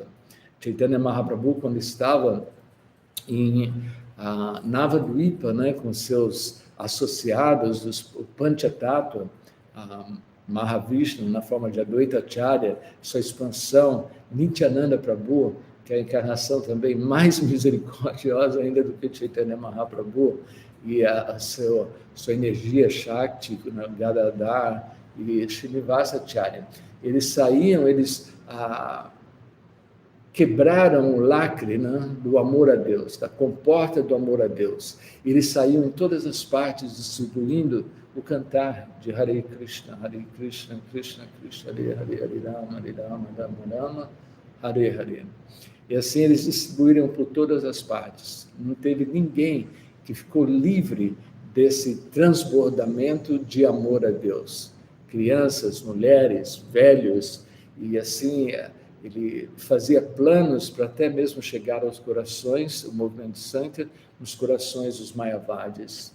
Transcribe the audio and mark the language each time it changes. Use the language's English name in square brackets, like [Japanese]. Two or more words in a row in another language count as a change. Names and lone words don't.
[Portuguese] Chaitanya Mahaprabhu, quando estava em Navadvipa, né, com seus associados, os Panchatattva, Mahavishnu, na forma de Advaita Acharya, sua expansão, Nityananda Prabhu, que é a encarnação também mais misericordiosa ainda do que Chaitanya Mahaprabhu, e a sua energia Shakti, Gadadhar e Srinivasa Acharya. Eles saíam, eles quebraram o lacre, né, do amor a Deus, da comporta do amor a Deus. Eles saíam em todas as partes distribuindo o cantar de [Sanskrit] Hare Krishna, Krishna Krishna, Hare Hare, Hare Rama, Rama Rama, Hare Hare. [Portuguese] E assim eles distribuíram por todas as partes. Não teve ninguém que ficou livre desse transbordamento de amor a Deus. Crianças, mulheres, velhos, e assim ele fazia planos para até mesmo chegar aos corações, o movimento Sankirtan, nos corações dos Mayavadis.